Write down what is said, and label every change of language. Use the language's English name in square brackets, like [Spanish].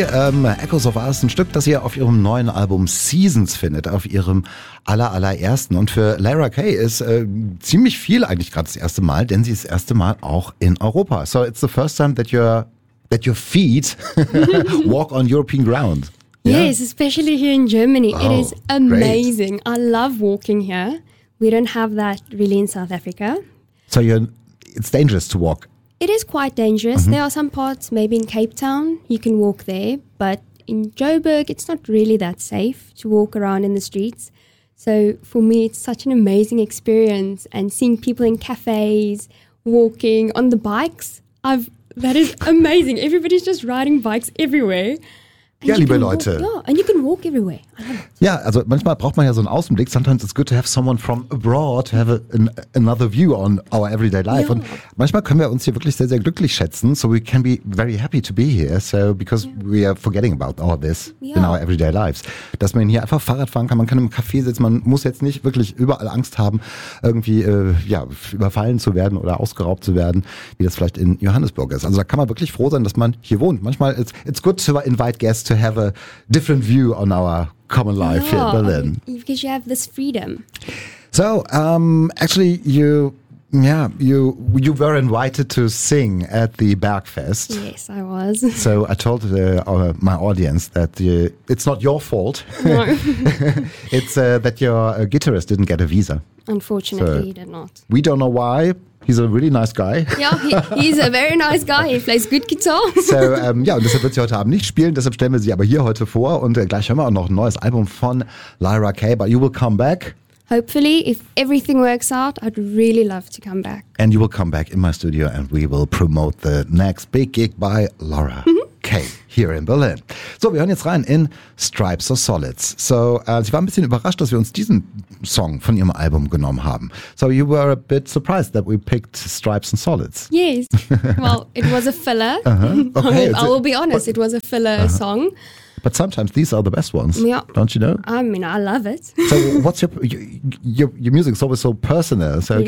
[German] Echoes of Us, ein Stück, das ihr auf ihrem neuen Album Seasons findet, auf ihrem allerersten. Und für Layra Kay ist ziemlich viel eigentlich gerade das erste Mal, denn sie ist das erste Mal auch in Europa. [English] So it's the first time that your feet walk on European ground. Yeah? Yes, especially here in Germany. Oh, it is amazing. Great. I love walking here. We don't have that really in South Africa. So it's dangerous to walk. It is quite dangerous. Mm-hmm. There are some parts, maybe in Cape Town, you can walk there. But in Joburg, it's not really that safe to walk around in the streets. So for me, it's such an amazing experience. And seeing people in cafes, walking on the bikes, that is amazing. Everybody's just riding bikes everywhere. [German] Ja, liebe Leute. [English] Yeah, and you can walk everywhere. [German] Ja, also manchmal braucht man ja so einen Außenblick. [English] Sometimes it's good to have someone from abroad to have another view on our everyday life. Ja. [German] Und manchmal können wir uns hier wirklich sehr, sehr glücklich schätzen. [English] So we can be very happy to be here. So because we are forgetting about all this in our everyday lives. [German] Dass man hier einfach Fahrrad fahren kann. Man kann im Café sitzen. Man muss jetzt nicht wirklich überall Angst haben, irgendwie überfallen zu werden oder ausgeraubt zu werden, wie das vielleicht in Johannesburg ist. Also da kann man wirklich froh sein, dass man hier wohnt. Manchmal [English] it's good to invite guests to have a different view on our common life here in Berlin. Because you have this freedom. So, actually, you were invited to sing at the Bergfest. Yes, I was. So I told my audience that it's not your fault. No. It's that your guitarist didn't get a visa. Unfortunately, he did not. We don't know why. He's a really nice guy. Yeah, he's a very nice guy. He plays good guitar. [German] So, und deshalb wird sie heute Abend nicht spielen. Deshalb stellen wir sie aber hier heute vor. Und gleich hören wir auch noch ein neues Album von Layra Kay. [English] But you will come back. Hopefully, if everything works out, I'd really love to come back. And you will come back in my studio and we will promote the next big gig by Layra Kay here in Berlin. [German] So, wir hören jetzt rein in Stripes of Solids. So, sie war ein bisschen überrascht, dass wir uns diesen Song von ihrem Album genommen haben. [English] So, you were a bit surprised that we picked Stripes and Solids. Yes. Well, it was a filler. Uh-huh. Okay. I will be honest, it was a filler uh-huh. song. But sometimes these are the best ones, don't you know? I mean, I love it. So what's your music is always so personal. So yes.